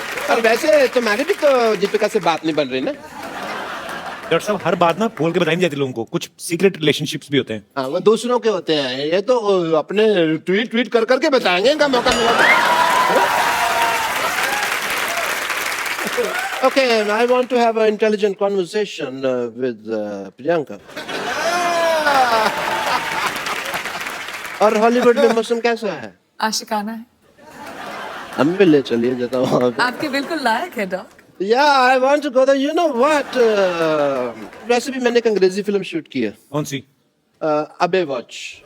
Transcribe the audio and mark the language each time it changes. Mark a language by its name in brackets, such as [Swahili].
[Hindi] और वैसे तुम्हारी भी तो दीपिका से बात नहीं बन रही ना? डॉक्टर साहब हर बात ना बोल के बताई नहीं जाती लोगों को, कुछ सीक्रेट रिलेशनशिप्स भी होते हैं। हाँ, वो दूसरों के होते हैं, ये तो अपने ट्वीट कर करके बताएंगे, इनका मौका मिला। [English] Okay, I want to have an intelligent conversation with Priyanka. [Hindi] और हॉलीवुड में मौसम कैसा है? आशिकाना है। हम भी ले चलिए जाता हूँ। आपके बिल्कुल लायक है dock. [English] Yeah, I want to go there. You know what? [Hindi] वैसे भी मैंने एक अंग्रेजी फिल्म शूट की है। कौन सी? अबे वॉच।